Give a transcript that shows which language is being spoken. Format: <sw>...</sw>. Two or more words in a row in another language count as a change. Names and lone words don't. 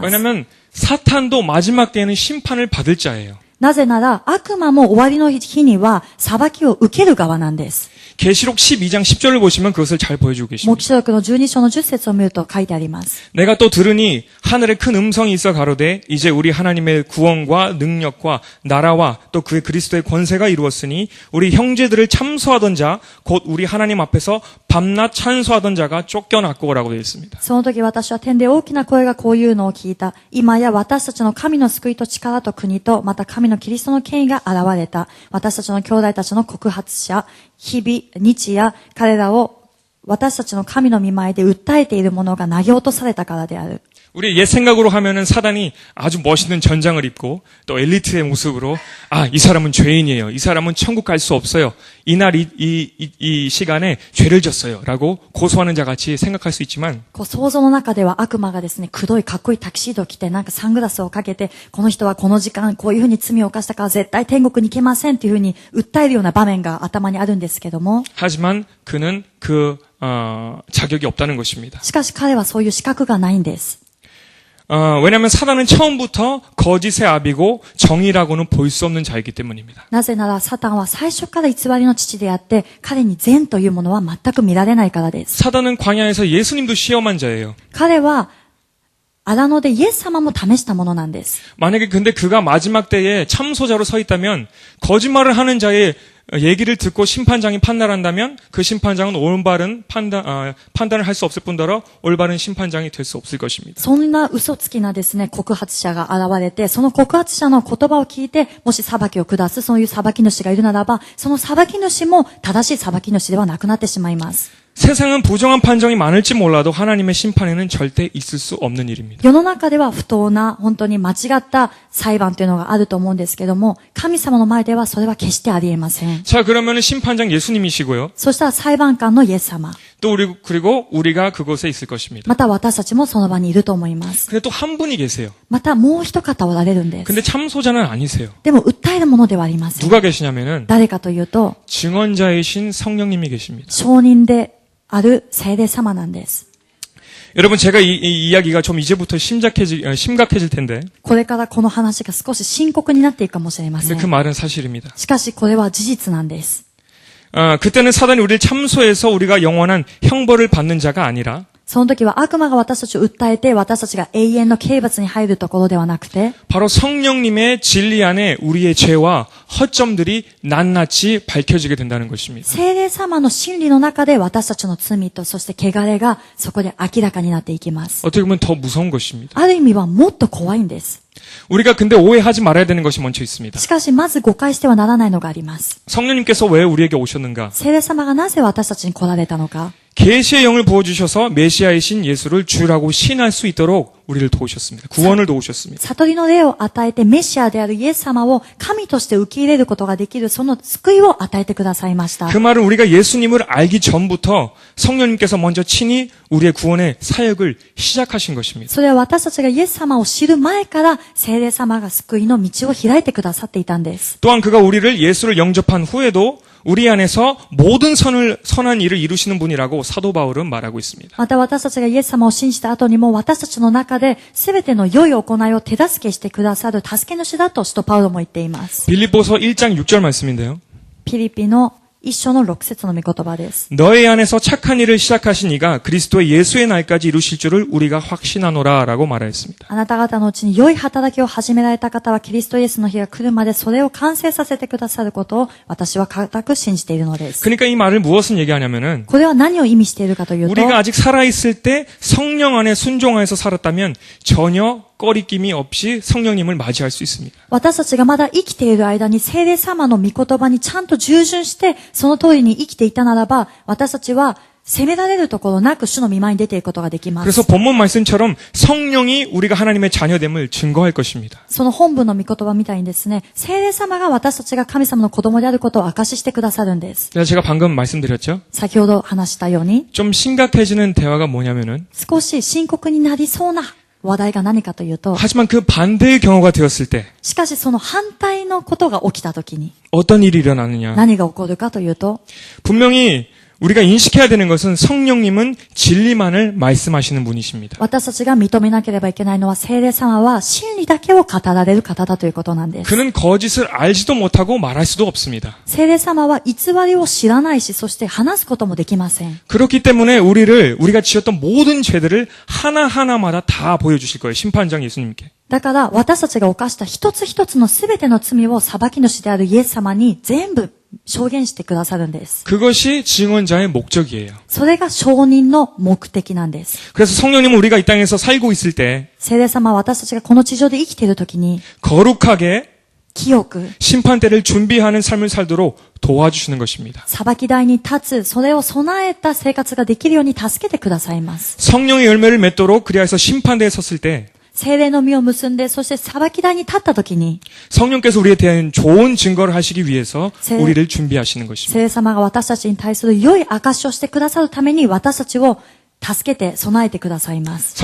<ko>왜냐하면 사탄도 마지막 때에는 심판을 받을 자예요.</ko> <ja>なぜなら悪魔も終わりの日には裁きを受ける側なんです。</ja> <ko>계시록 12장 10절을 보시면 그것을 잘 보여주고</ko> <ja>黙</ja> <ko>계십니다.</ko> <ja>示録の12章の10節を見ると書いてあります。</ja> <ko>내가 또 들으니 하늘에 큰 음성이 있어 가로되 이제 우리 하나님의 구원과 능력과 나라와 또 그의 그리스도의 권세가 이루었으니 우리 형제들을 참소하던 자 곧 우리 하나님 앞에서 밤낮 찬소하던 자가 쫓겨났고라고 되어 있습니다.</ko> <ja>その時私は天で大きな声がこういうのを聞いた。今や私たちの神の救いと力と国と、また神のキリストの権威が現れた。私たちの兄弟たちの告発者、日々、日夜、彼らを私たちの神の御前で訴えているものが投げ落とされたからである。</ja> <ko>우리 옛 생각으로 하면은 사단이 아주 멋있는 전장을 입고 또 엘리트의 모습으로 이 사람은 죄인이에요. 이 사람은 천국 갈 수 없어요. 이날 이 시간에 죄를 졌어요라고 고소하는 자 같이 생각할 수 있지만</ko> <ja>想像の中では悪魔がですね、黒いかっこいいタキシードを着てなんかサングラスをかけて、この人はこの時間こういうふうに罪を犯したから絶対天国に行けませんっていうふうに訴えるような場面が頭にあるんですけども、</ja> <ko>하지만 그는 그 자격이 없다는 것입니다.</ko> <ja>しかし彼はそういう資格がないんです。</ja> <ko>왜냐하면 사단은 처음부터 거짓의 아비고 정의라고는 볼 수 없는 자이기 때문입니다.</ko> <ja>なぜならサタンは最初から偽りの父であって、彼に善というものは全く見られないからです。</ja> <ko>사단은 광야에서 예수님도 시험한 자예요.</ko> <ja>彼は荒野でイエス様も試したものなんです。</ja> <ko>만약에 근데 그가 마지막 때에 참소자로 서 있다면 거짓말을 하는 자의 얘기를 듣고 심판장이 판단한다면 그 심판장은 올바른 판단을 할 수 없을 뿐더러 올바른 심판장이 될 수 없을 것입니다.</ko> <ja>そんな嘘つきなですね、告発者が現れて、その告発者の言葉を聞いて、もし裁きを下す、そういう裁き主がいるならば、その裁き主も正しい裁き主ではなくなってしまいます。</ja> <ko>세상은 부정한 판정이 많을지 몰라도 하나님의 심판에는 절대 있을 수 없는 일입니다.</ko> <ja>世の中では不当な、本当に間違った裁判というのがあると思うんですけども、神様の前ではそれは決してあり得ません。</ja> <ko>자, 그러면은 심판장 예수님이시고요.</ko> <ja>そしたら裁判官のイエス様。</ja> <ko>또 그리고 우리가 그곳에 있을 것입니다.</ko> <ja>また私たちもその場にいると思います。</ja> <ko>근데 또 한 분이 계세요.</ko> <ja>またもう一方おられるんです。</ja> <ko>근데 참소자는 아니세요.</ko> <ja>でも訴えるものではありません。</ja> <ko>누가 계시냐면은</ko> <ja>誰かというと、</ja> <ko>증언자이신 성령님이 계십니다.</ko> <ja>証人である聖霊様なんです。</ja> <ko>여러분 제가 이 이야기가 좀 이제부터 심각해질 텐데</ko> <ja>これからこの話が少し深刻になっていくかもしれませ</ja> <ko>근데 그</ko> <ja>ん。</ja> <ko>말은 사실입니다.</ko> <ja>しかしこれは事実なんです。</ja> <ko>그때는 사단이 우리를 참소해서 우리가 영원한 형벌을 받는 자가 아니라</ko> <ja>その時は悪魔が私たちを訴えて、私たちが永遠の刑罰に入るところではなくて、</ja> <ko>바로 성령님의 진리 안에 우리의 죄와 허점들이 낱낱이 밝혀지게 된다는 것입니다.</ko> <ja>聖霊様の真理の中で私たちの罪と、そして汚れがそこで明らかになっていきます。</ja> <ko>어떻게 보면 더 무서운 것입니다.</ko> <ja>ある意味はもっと怖いんです。</ja> <ko>우리가 근데 오해하지 말아야 되는 것이 먼저 있습니다.</ko> <ja>しかしまず誤解してはならないのがあります。</ja> <ko>성령님께서 왜 우리에게 오셨는가?</ko> <ja>聖霊様がなぜ私たちに来られたのか。</ja> <ko>계시의 영을 부어주셔서 메시아이신 예수를 주라고 신할 수 있도록 우리를 도우셨습니다. 구원을 도우셨습니다.</ko> <ja>悟りの霊を与えてメシアであるイエス様を神として受け入れることができるその救いを与えてくださいました。</ja> <ko>그 말은 우리가 예수님을 알기 전부터 성령님께서 먼저 친히 우리의 구원의 사역을 시작하신 것입니다.</ko> <ja>それは私たちがイエス様を知る前から聖霊様が救いの道を開いてくださっていたんです。</ja> <ko>또한 그가 우리를 예수를 영접한 후에도 우리 안에서 모든 선한 일을 이루시는 분이라고 사도 바울은 말하고 있습니다.</ko> <ja>また私たちがイエス様を信じた後にも私たちの中で全ての良い行いを手助けしてくださる助け主だと使徒パウロも言っています。</ja> <ko>빌립보서 1장 6절 말씀인데요.</ko> <ja>ピリピの一章の6節の御言葉です。</ja> <ko>너희 안에서 착한 일을 시작하신 이가 그리스도의 예수의 날까지 이루실 줄을 우리가 확신하노라 라고 말하였습니다.</ko> <ja>あなた方のうちに良い働きを始められた方はキリストイエスの日が来るまでそれを完成させてくださることを私は固く信じているのです。</ja> <ko>그러니까 이 말을 무엇을 얘기하냐면은</ko> <ja>これは何を意味しているかというと、</ja> <ko>우리가 아직 살아있을 때 성령 안에 순종하여서 살았다면 전혀 꺼리낌이 없이 성령님을 맞이할 수 있습니다.</ko> <ja>私たちがまだ生きている間に聖霊様の御言葉にちゃんと従順してその通りに生きていたならば、私たちは責められるところなく主の御前に出ていくことができま</ja> <ko>그래서</ko> <ja>す。</ja> <ko>본문 말씀처럼 성령이 우리가 하나님의 자녀됨을 증거할 것입니다.</ko> <ja>その本文の御言葉みたいにですね、聖霊様が私たちが神様の子供であることを証ししてくださるんです。</ja> <ko>제가 방금 말씀드렸죠?</ko> <ja>先ほど話したように、</ja> <ko>좀 심각해지는 대화가 뭐냐면은</ko> <ja>少し深刻になりそうな話題が何かというと、</ja> <ko>하지만 그 반대의 경우가 되었을 때</ko> <ja>しかしその反対のことが起きたときに</ja> <ko>어떤 일이 일어나느냐?</ko> <ja>何が起こるかというと、</ja> <ko>분명히 우리가 인식해야 되는 것은 성령님은 진리만을 말씀하시는 분이십니다.</ko> <ja>私たちが認めなければいけないのは聖霊様は真理だけを語られる方だということなんです。</ja> <ko>그는 거짓을 알지도 못하고 말할 수도 없습니다.</ko> <ja>聖霊様は偽りを知らないし、そして話すこともできません。</ja> <ko>그렇기 때문에 우리가 지었던 모든 죄들을 하나하나마다 다 보여주실 거예요. 심판장 예수님께.</ko> <ja>だから私たちが犯した一つ一つのすべての罪を裁き主であるイエス様に全部証言してくださるんです。</ja> <ko>그것이 증언자의 목적이에요.</ko> <ja>それが証人の目的なんです。</ja> <ko>그래서 성령님은 우리가 이 땅에서 살고 있을 때</ko> <ja>聖霊様は私たちがこの地上で生きているときに</ja> <ko>거룩하게</ko> <ja>清く</ja> <ko>심판대를 준비하는 삶을 살도록 도와주시는 것입니다.</ko> <ja>裁き台に立つ、それを備えた生活ができるように助けてくださいます。</ja> <ko>성령의 열매를 맺도록 그리하여서 심판대에 섰을 때</ko> <ja>聖霊の実を結んで、そして裁き台に立ったときに、</ja> <ko>성령께서 우리에 대한 좋은 증거를 하시기 위해서 우리를 준비하시는 것입니다.</ko> <ja>聖霊様が私たちに対する良い証しをしてくださるために私たちを助けて備えてくださいます。</ja>